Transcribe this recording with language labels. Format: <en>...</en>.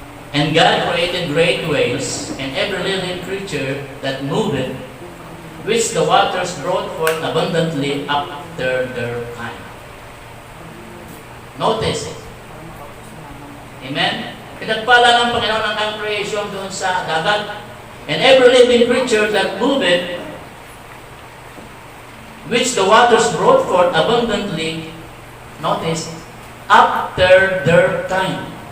<en>And God created great whales and every living creature that moveth, which the waters brought forth abundantly after their kind. Notice it. Amen?</en> <tl>Pinagpala ng Panginoon ang kanyang creation doon sa dagat.</tl> <en>And every living creature that moveth, which the waters brought forth abundantly, notice, after their time.</en>